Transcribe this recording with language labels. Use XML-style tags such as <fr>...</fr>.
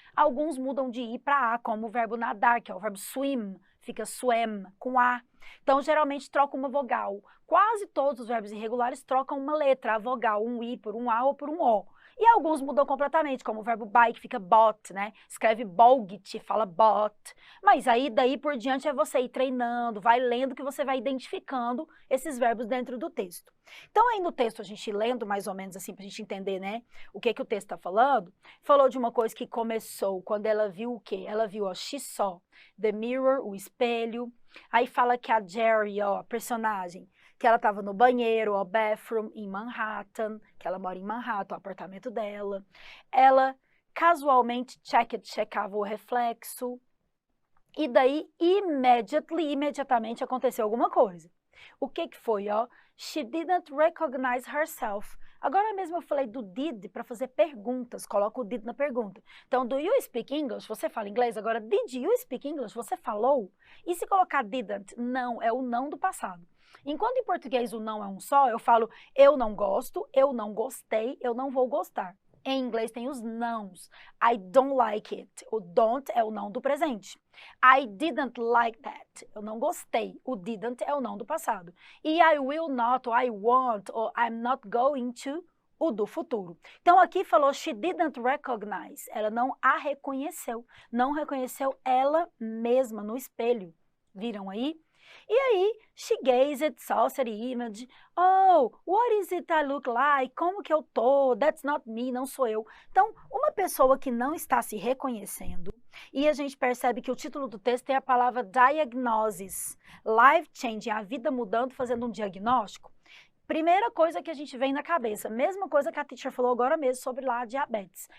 <pt>Alguns mudam de I para A, como o verbo nadar, que é o verbo swim, fica swam, com A. Então, geralmente troca uma vogal. Quase todos os verbos irregulares trocam uma letra, a vogal, um I por um A ou por um O. E alguns mudam completamente, como o verbo buy, que fica bought, né? Escreve bought, fala bought. Mas aí, daí por diante, é você ir treinando, vai lendo, que você vai identificando esses verbos dentro do texto. Então, aí no texto, a gente lendo mais ou menos assim, pra gente entender, né, o que o texto tá falando, falou de uma coisa que começou quando ela viu o quê? Ela viu, ó,</pt> <en>she saw the mirror,</en> <pt>o espelho. Aí fala que a Jerry, ó, a personagem, que ela estava no banheiro, ó, bathroom, em Manhattan, que ela mora em Manhattan, o apartamento dela. Ela casualmente checava o reflexo. E daí, imediatamente aconteceu alguma coisa. O que foi, ó?</pt> <en>She didn't recognize herself.</en> <pt>Agora mesmo eu falei do did para fazer perguntas, coloca o did na pergunta. Então,</pt> <en>do you speak English?</en> <pt>Você fala inglês. Agora,</pt> <en>did you speak English?</en> <pt>Você falou? E se colocar didn't? Não, é o não do passado. Enquanto em português o não é um só, eu falo eu não gosto, eu não gostei, eu não vou gostar. Em inglês tem os nãos.</pt> <en>I don't like it.</en> <pt>O don't é o não do presente.</pt> <en>I didn't like that.</en> <pt>Eu não gostei. O didn't é o não do passado. E I will not, ou I won't, ou</pt> <en>I'm not going to,</en> <pt>o do futuro. Então aqui falou</pt> <en>she didn't recognize.</en> <pt>Ela não a reconheceu. Não reconheceu ela mesma no espelho. Viram aí? E aí,</pt> <en>she gazed, saw the image. Oh, what is it I look like?</en> <pt>Como que eu tô?</pt> <en>That's not me,</en> <pt>não sou eu. Então, uma pessoa que não está se reconhecendo, e a gente percebe que o título do texto tem a palavra diagnosis, life changing, a vida mudando, fazendo um diagnóstico. Primeira coisa que a gente vem na cabeça, mesma coisa que a teacher falou agora mesmo sobre lá a diabetes.</pt>